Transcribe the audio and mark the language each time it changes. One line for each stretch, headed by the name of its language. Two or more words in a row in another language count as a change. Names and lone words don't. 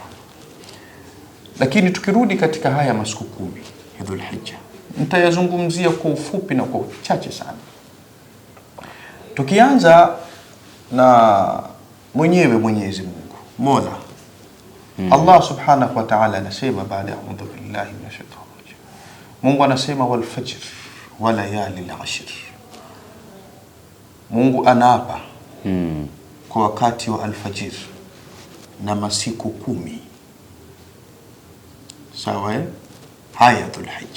Swahili: Lakini tukirudi katika haya masiku 10 ya Dhulhijja, nitayazungumzia kwa ufupi na kwa uchache sana. Tukianza na mwenyewe Mwenyezi Mungu Mola, Allah
Arabic: سبحانه وتعالى
Swahili: anasema baada ya
Arabic: أعوذ بالله من الشيطان رجيم,
Swahili: Mungu anasema
Arabic: والفجر وليال العشر.
Swahili: Mungu anaapa kwa wakati wa alfajir na masiku 10. Sawa haya Dhulhijja.